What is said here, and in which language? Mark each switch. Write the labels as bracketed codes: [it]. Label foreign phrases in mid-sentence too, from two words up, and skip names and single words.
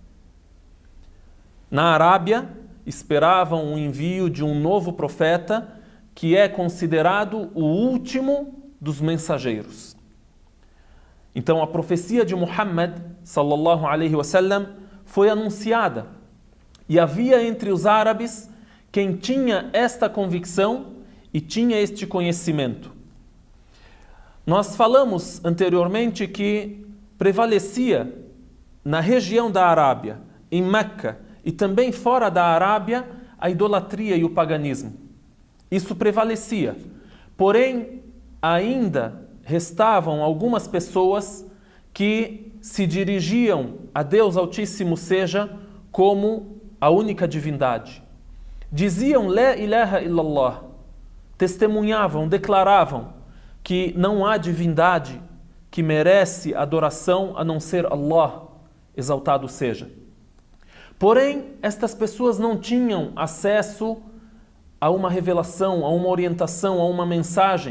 [pt] Na Arábia, esperavam o envio de um novo profeta que é considerado o último dos mensageiros. Então a profecia de Muhammad [ar] صلى الله عليه وسلم [pt] foi anunciada e havia entre os árabes quem tinha esta convicção e tinha este conhecimento. Nós falamos anteriormente que prevalecia na região da Arábia, em Meca e também fora da Arábia, a idolatria e o paganismo. Isso prevalecia. Porém, ainda restavam algumas pessoas que se dirigiam a Deus Altíssimo seja como a única divindade. [ar] diziam لا إله إلا الله, [pt] testemunhavam, declaravam que não há divindade que merece adoração a não ser Allah, exaltado seja. Porém, estas pessoas não tinham acesso a uma revelação, a uma orientação, a uma mensagem.